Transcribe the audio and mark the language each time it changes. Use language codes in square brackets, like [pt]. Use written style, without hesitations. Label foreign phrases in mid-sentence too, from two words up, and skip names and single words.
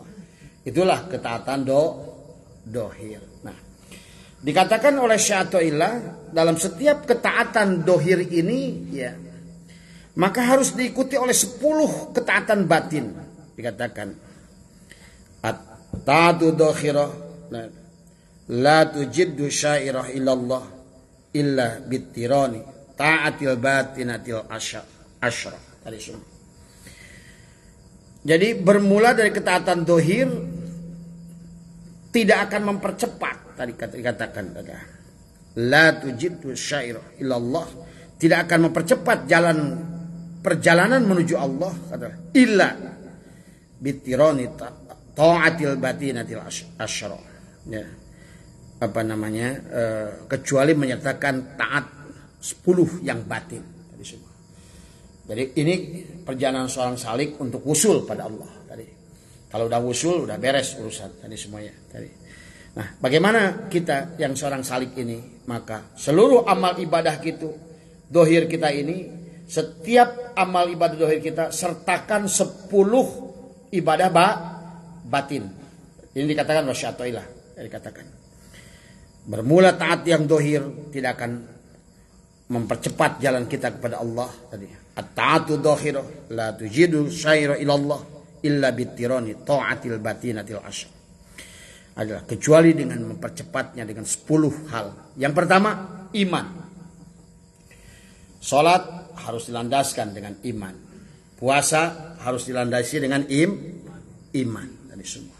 [id] Itulah ketaatan dohir. Nah, dikatakan oleh Syaikhullah dalam setiap ketaatan dohir ini ya, maka harus diikuti oleh 10 ketaatan batin. [ar] Dikatakan الطاعة الظاهرة لا تجدّ سيرا إلى الله إلا باقتران طاعات الباطنة العشر. [id] Tadi semua. Jadi bermula dari ketaatan dohir tidak akan mempercepat, tadi dikatakan [ar] لا تجدّ سيرا إلى الله, [id] tidak akan mempercepat perjalanan menuju Allah [ar] إلا باقتران طاعات الباطنة العشر. [id] Ya. Apa namanya? Kecuali menyertakan taat 10 yang batin tadi semua. Jadi ini perjalanan seorang salik untuk wusul pada Allah tadi. Kalau udah wusul udah beres urusan tadi semuanya tadi. Nah, bagaimana kita yang seorang salik ini? Maka seluruh amal ibadah kita dohir kita ini, setiap amal ibadah dohir kita sertakan 10 ibadah batin. Ini dikatakan oleh Syaikhullah. Dikatakan bermula taat yang dohir tidak akan mempercepat jalan kita kepada Allah tadi. [ar] الطاعة الظاهرة لا تجدّ سيرا إلى الله إلا باقتران طاعات الباطنة العشر. [id] Adalah kecuali dengan mempercepatnya dengan 10 hal. Yang pertama, iman. Salat harus dilandaskan dengan iman. Puasa harus dilandasi dengan iman dari semua.